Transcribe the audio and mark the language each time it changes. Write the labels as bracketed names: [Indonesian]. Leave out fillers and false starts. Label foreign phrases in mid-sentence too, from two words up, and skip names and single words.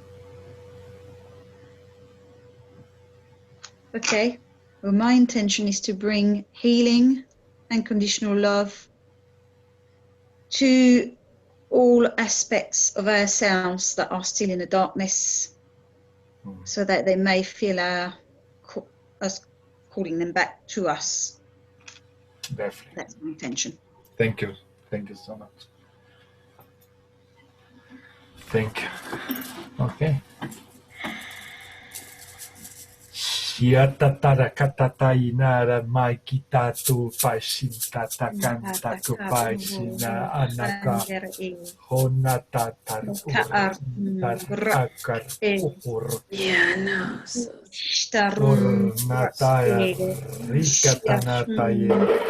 [English] Okay, well, my intention is to bring healing and conditional love to all aspects of ourselves that are still in the darkness, so that they may feel us calling them back to us. Definitely. That's my intention. Thank you so much. Thank you. Okay. Shiatatara katata inara maikita tu paishinta takanta kupaishina anaka honata tarakar upur nataya rikatanataye